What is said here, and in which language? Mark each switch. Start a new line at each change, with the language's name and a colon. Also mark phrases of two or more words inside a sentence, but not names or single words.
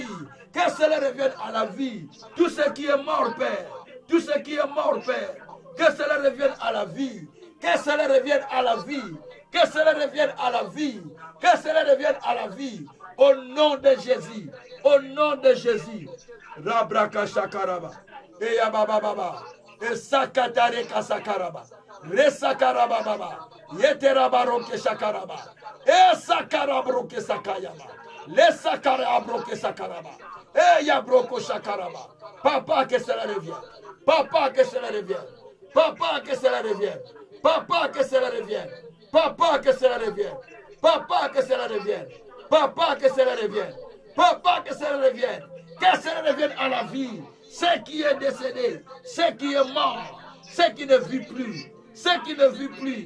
French: Que cela revienne à la vie. Tout ce qui est mort, Père. Tout ce qui est mort, Père. Que cela revienne à la vie. Que cela revienne à la vie. Que cela revienne à la vie. Que cela revienne à la vie. Au nom de Jésus. Au nom de Jésus. Rabraka Shakaraba. Et Yabababa. Et Sakatare Kasakaraba. Resakaraba Baba. Yeterabaroke Shakaraba. Et Sakarabroke Sakayama. Les Sakarabroke Sakaraba. Et Yabroko Shakaraba. Papa, que cela revienne. Papa, que cela revienne. Papa, que cela revienne. Papa, que cela revienne. Papa, que cela revienne. Papa, que cela revienne. Papa, que cela revienne. Papa, que cela revienne. Que cela revienne à la vie. Ce qui est décédé, ce qui est mort, ce qui ne vit plus, ce qui ne vit plus.